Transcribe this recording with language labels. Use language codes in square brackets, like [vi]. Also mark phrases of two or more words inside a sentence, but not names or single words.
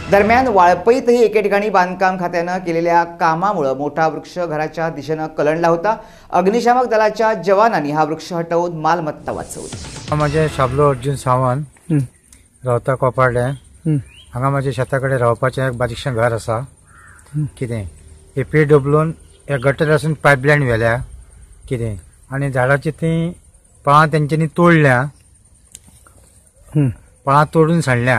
[mr] दरम्यान वाळपईतही एके ठिकाणी बांधकाम खात्यानं केलेल्या कामामुळे मोठा वृक्ष घराच्या दिशेनं कलंडला होता। अग्निशामक दलाच्या जवानांनी हा वृक्ष हटवून मालमत्ता वाचवली। [kok] माझे शाबलो अर्जुन सावंत रावता कोपारडे हांगा माझे शेताकडे रावपाचें एक बारीकशें घर आसा। कितें APWन एक गटर आसून पायपलायन व्हेल्या कितें आनी झाडाची ती पाळां तेंच्यांनी तोडल्या, पाळां तोडून सांडल्या।